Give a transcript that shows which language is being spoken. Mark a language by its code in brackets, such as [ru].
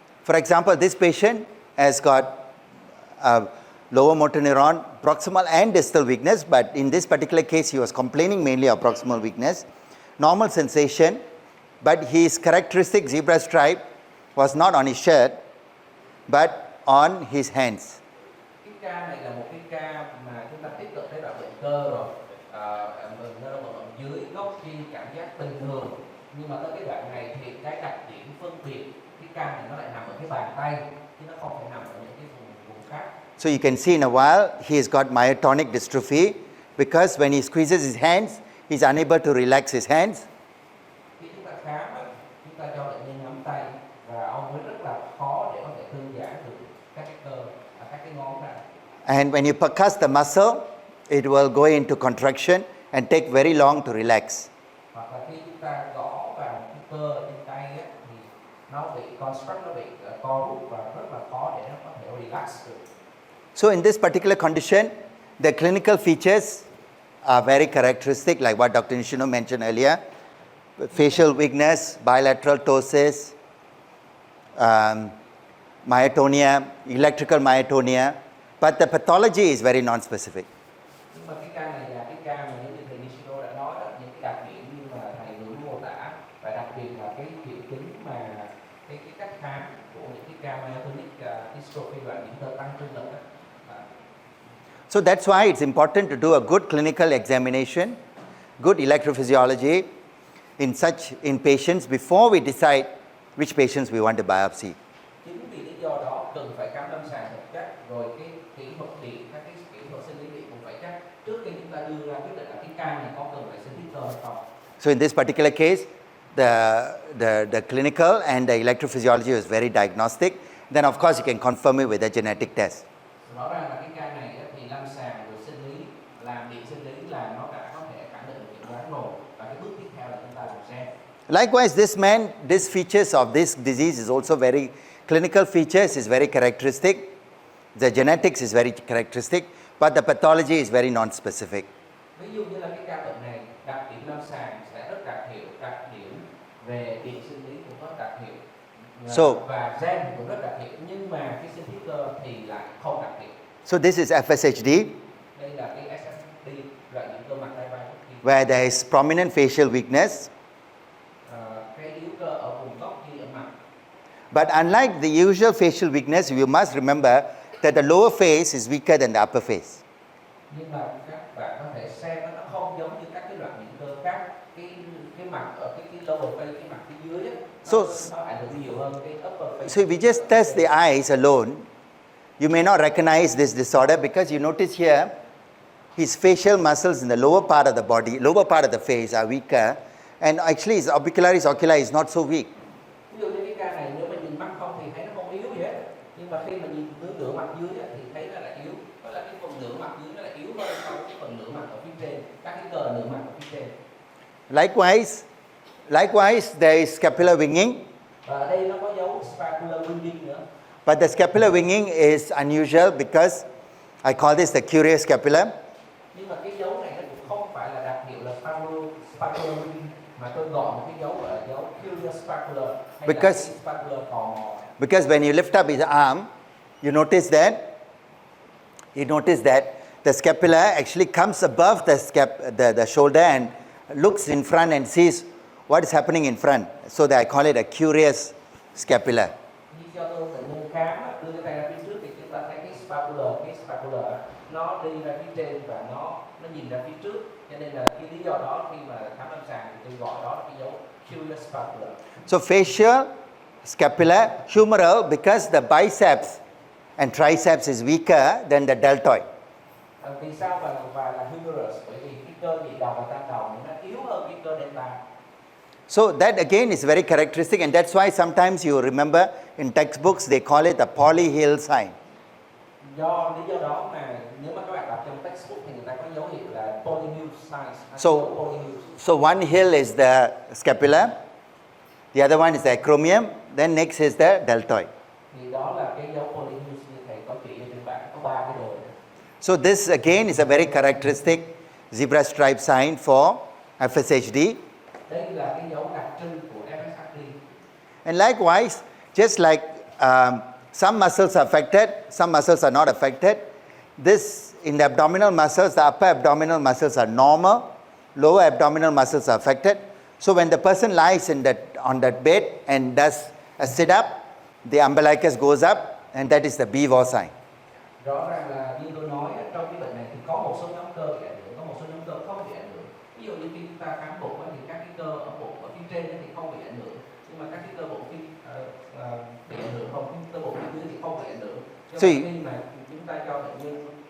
[en] For example, this patient has got lower motor neuron, proximal and distal weakness, but in this particular case, he was complaining mainly of proximal weakness. Normal sensation, but his characteristic zebra stripe was not on his shirt, but on his hands. [vi] Cái ca này là một cái ca mà chúng ta tiếp cận tới đoạn bệnh cơ rồi, bệnh nơ động vận dưới gốc chi cảm giác bình thường, nhưng mà tới cái đoạn này thì cái đặc điểm phân biệt cái ca này nó lại nằm ở cái bàn tay, chứ nó không phải nằm ở những cái vùng khác. [en] So you can see in a while, he has got myotonic dystrophy because when he squeezes his hands, he's unable to relax his hands. [vi] Khi chúng ta khám, chúng ta cho bệnh nhân nắm tay và ông ấy rất là khó để có thể thư giãn được các cái cơ, các cái ngón tay. [en] And when you percuss the muscle, it will go into contraction and take very long to relax. [vi] Hoặc là khi chúng ta gõ vào cái cơ trên tay á, thì nó bị [en] construct, [vi] nó bị co rút và rất là khó để nó có thể [en] relax [vi] được. [en] So in this particular condition, the clinical features are very characteristic, like what Dr. Nishino mentioned earlier. Facial weakness, bilateral ptosis, myotonia, electrical myotonia, but the pathology is very non-specific. [vi] Nhưng mà cái ca này là cái ca mà như thầy Nishino đã nói đó, những cái đặc điểm như mà thầy vừa mô tả, và đặc biệt là cái triệu chứng mà cái cách khám của những cái ca myotonic dystrophy và những tơ tăng trương lực đó. [en] So that's why it's important to do a good clinical examination, good electrophysiology in patients before we decide which patients we want to biopsy. [vi] Chính vì lý do đó cần phải khám lâm sàng thật chắc, rồi cái kỹ thuật điện, các cái kỹ thuật sinh lý điện cũng phải chắc trước khi chúng ta đưa ra quyết định là cái ca này có cần phải sinh thiết cơ hay không. [en] So in this particular case, the clinical and the electrophysiology was very diagnostic. Then of course you can confirm it with a genetic test. [vi] Rõ ràng là cái ca này thì lâm sàng rồi sinh lý, làm điện sinh lý là nó đã có thể khẳng định được chẩn đoán rồi, và cái bước tiếp theo là chúng ta làm gen. [en] Likewise, this man, these features of this disease is also very, clinical features is very characteristic. The genetics is very characteristic, but the pathology is very non-specific. [vi] Ví dụ như là cái ca bệnh này, đặc điểm lâm sàng sẽ rất đặc hiệu, đặc điểm về điện sinh lý cũng rất đặc hiệu, và gen cũng rất đặc hiệu, nhưng mà cái sinh thiết cơ thì lại không đặc hiệu. [en] So this is FSHD, [vi] Đây là cái SSD, loại những cơ mặt tay vai bất kỳ. [en] where there is prominent facial weakness. [vi] Cái yếu cơ ở vùng gốc như ở mặt. [en] But unlike the usual facial weakness, you must remember that the lower face is weaker than the upper face. [vi] Nhưng mà các bạn có thể xem nó không giống như các cái loại những cơ khác. Cái mặt ở cái [en] lower face, [vi] cái mặt phía dưới á, nó ảnh hưởng nhiều hơn cái [en] upper face. So if we just test the eyes alone, you may not recognize this disorder because you notice here, his facial muscles in the lower part of the body, lower part of the face are weaker, and actually his orbicularis oculi is not so weak. [vi] Ví dụ như cái ca này nếu mà nhìn mắt không thì thấy nó không yếu gì hết, nhưng mà khi mà nhìn nửa mặt dưới thì thấy nó là yếu, tức là cái phần nửa mặt dưới nó là yếu hơn so với cái phần nửa mặt ở phía trên, các cái cờ nửa mặt ở phía trên. [en] Likewise, there is scapular winging. [vi] Và ở đây nó có dấu scapular winging nữa. [en] But the scapular winging is unusual because I call this the curious scapula. [vi] Nhưng mà cái dấu này nó cũng không phải là đặc hiệu là scapular winging, mà tôi gọi một cái dấu gọi là dấu [en] curious scapular, [vi] hay là cái scapular tò mò. [en] Because when you lift up his arm, you notice that the scapula actually comes above the shoulder and looks in front and sees what is happening in front. So that I call it a curious scapula. [vi] Khi cho tôi bệnh nhân khám đưa cái tay ra phía trước thì chúng ta thấy cái scapular nó đi ra phía trên và nó nhìn ra phía trước, cho nên là cái lý do đó khi mà khám lâm sàng thì tôi gọi đó là cái dấu [en] curious scapular. So facial, scapular, humeral because the biceps and triceps is weaker than the deltoid. [vi] Vì sao và là humerus? Bởi vì cái cơ nhị đầu và tam đầu nó yếu hơn cái cơ delta. [en] So that again is very characteristic, and that's why sometimes you remember in textbooks they call it the polyhill sign. [vi] Do lý do đó mà nếu mà các bạn đọc trong textbook thì người ta có dấu hiệu là polyhill signs. [en] So one hill is the scapula, the other one is the acromion, then next is the deltoid. [vi] Thì đó là cái dấu polyhill như thầy có chỉ ở trên bảng, có 3 cái đồ. [en] So this again is a very characteristic zebra stripe sign for FSHD. [vi] Đây là cái dấu đặc trưng của FSHD. [en] And likewise, just like some muscles are affected, some muscles are not affected. This in the abdominal muscles, the upper abdominal muscles are normal, lower abdominal muscles are affected. So when the person lies on that bed and does a sit up, the umbilicus goes up, and that is the BVO sign. [vi] Rõ ràng là như tôi nói trong cái bệnh này thì có một số nhóm cơ bị ảnh hưởng, có một số nhóm cơ không bị ảnh hưởng. Ví dụ như khi chúng ta khám bụng thì các cái cơ ở bụng ở phía trên thì không bị ảnh hưởng, nhưng mà các cái cơ bụng bị ảnh hưởng, còn cơ bụng phía dưới thì không bị ảnh hưởng. [en] So [vi] khi mà chúng ta cho bệnh nhân